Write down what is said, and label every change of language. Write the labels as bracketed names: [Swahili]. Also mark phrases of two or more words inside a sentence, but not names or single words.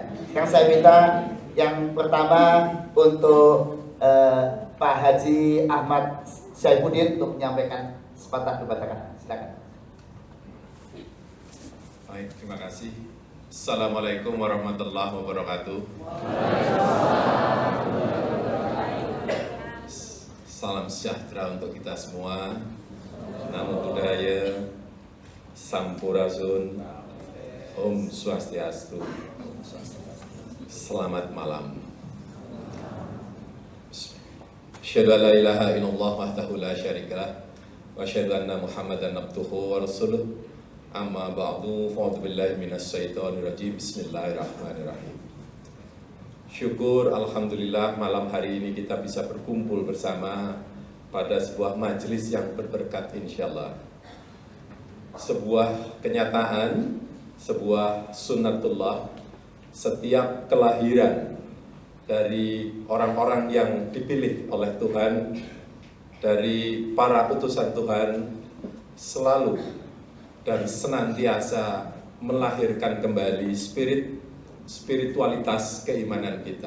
[Indonesian] Sekarang saya minta yang pertama untuk Pak Haji Ahmad Saifuddin untuk menyampaikan sepatah dua kata. Silakan. Baik, terima kasih. [Arabic] السلام عليكم ورحمة الله وبركاته. [Indonesian] Salam sejahtera untuk kita semua. [Pali] Namo Buddhaya. Sampurasun. [Sanskrit] Om Swastiastu. [Indonesian] Selamat malam. [Arabic] أشهد أن لا إله إلا الله وحده لا شريك له وأشهد أن محمدا عبده ورسوله. أما بعد، فأعوذ بالله من الشيطان الرجيم. Bismillahirrahmanirrahim. [Indonesian] Syukur alhamdulillah malam hari ini kita bisa berkumpul bersama pada sebuah majelis yang berberkat insyaallah. Sebuah kenyataan, sebuah sunnatullah, setiap kelahiran dari orang-orang yang dipilih oleh Tuhan, dari para utusan Tuhan, selalu dan senantiasa melahirkan kembali spiritualitas keimanan kita.